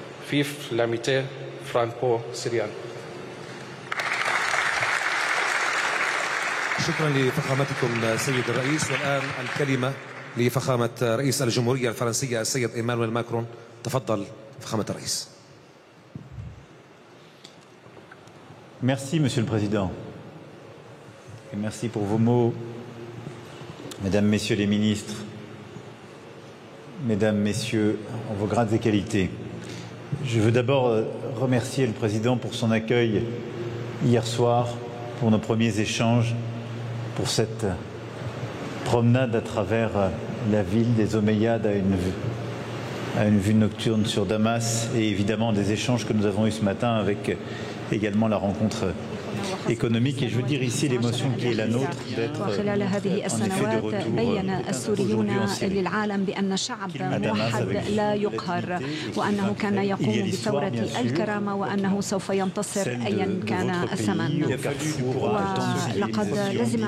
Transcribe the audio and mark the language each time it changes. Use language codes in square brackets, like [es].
[fr] فيف لاميتي فرانكو سيريان. [ar] شكراً لفخامتكم سيد الرئيس، والآن الكلمة لفخامة رئيس الجمهورية الفرنسية السيد إيمانويل ماكرون. تفضل فخامة الرئيس. [fr] Merci, Monsieur le Président, et merci pour vos mots, Mesdames, Messieurs les ministres, Mesdames, Messieurs, en vos grades et qualités. Je veux d'abord remercier le Président pour son accueil hier soir, pour nos premiers échanges, pour cette promenade à travers la ville des Omeyyades à une vue nocturne sur Damas, et évidemment des échanges que nous avons eus ce matin avec également la rencontre économique. Et je veux dire ici l'émotion qui est la nôtre d'être en effet de retour aujourd'hui en Syrie. Il y a l'histoire, bien sûr, celle de notre pays, il y a carrefour à temps de